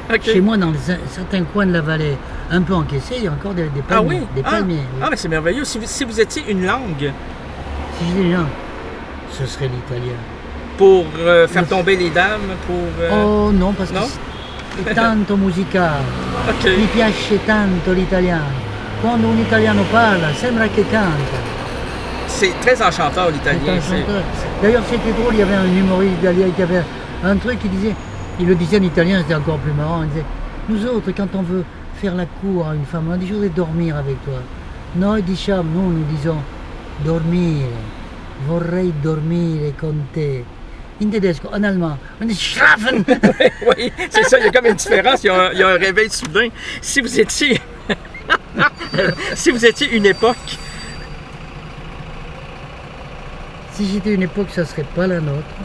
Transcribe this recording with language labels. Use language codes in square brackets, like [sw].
[fr] Okay. Chez moi, dans certains coins de la vallée, un peu encaissé, il y a encore des palmiers. Ah oui? Des palmiers. Ah, mais c'est merveilleux. Si vous étiez une langue... Si j'étais une langue, ce serait l'italien. Pour faire tomber les dames, pour... Non, parce non? [it] que... E tanto musica, okay. Mi piace tanto l'italiano. Quando un italiano parla, sembra che canta. [fr] C'est très enchanteur l'italien. D'ailleurs, c'était drôle, il y avait un humoriste italien qui avait un truc, il le disait en italien, c'était encore plus marrant. Il disait, nous autres, quand on veut faire la cour à une femme, on a dit, je voudrais dormir avec toi. [it] Noi diciamo, [fr] nous disons, [it] dormire, vorrei dormire con te. In tedesco, [fr] en allemand, on est schlafen! Oui, oui, c'est ça, il y a comme une différence, il y a un réveil soudain. Si vous étiez. Si vous étiez une époque. Si j'étais une époque, ça ne serait pas la nôtre.